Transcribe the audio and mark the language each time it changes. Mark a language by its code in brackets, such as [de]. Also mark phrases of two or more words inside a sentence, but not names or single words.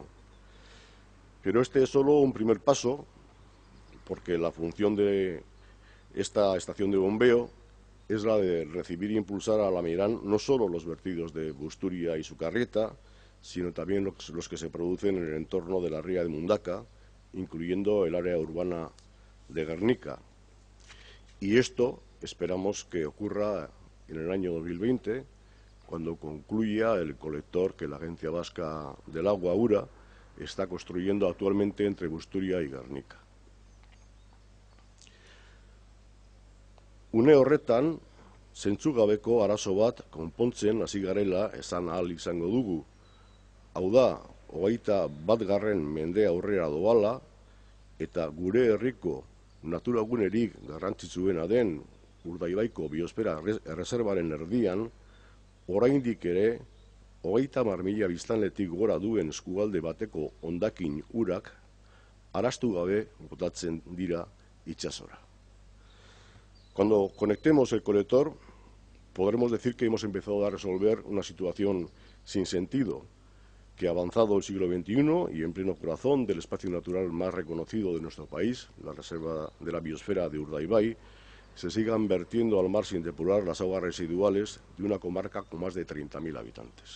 [es] Pero este es solo un primer paso, porque la función de esta estación de bombeo es la de recibir e impulsar a la Millarán no solo los vertidos de Busturia y Sukarrieta, sino también los que se producen en el entorno de la ría de Mundaka, incluyendo el área urbana de Gernika. Y esto esperamos que ocurra en el año 2020, cuando concluya el colector que la Agencia Vasca del Agua, URA, está construyendo actualmente entre Busturia y Gernika. [eu] Une horretan, zentzugabeko arazo bat konpontzen hasi garela esan ahal izango dugu. Hau da, 21. mende aurrera doala eta gure herriko naturagunerik garrantzitsuena den Urdaibaiko biosfera erreserbaren erdian, oraindik ere 30.000 biztanletik gora duen eskualde bateko hondakin urak arastu gabe botatzen dira itsasora. [es] Cuando conectemos el colector, podremos decir que hemos empezado a resolver una situación sin sentido, que avanzado el siglo XXI y en pleno corazón del espacio natural más reconocido de nuestro país, la reserva de la biosfera de Urdaibai, se sigan vertiendo al mar sin depurar las aguas residuales de una comarca con más de 30.000 habitantes.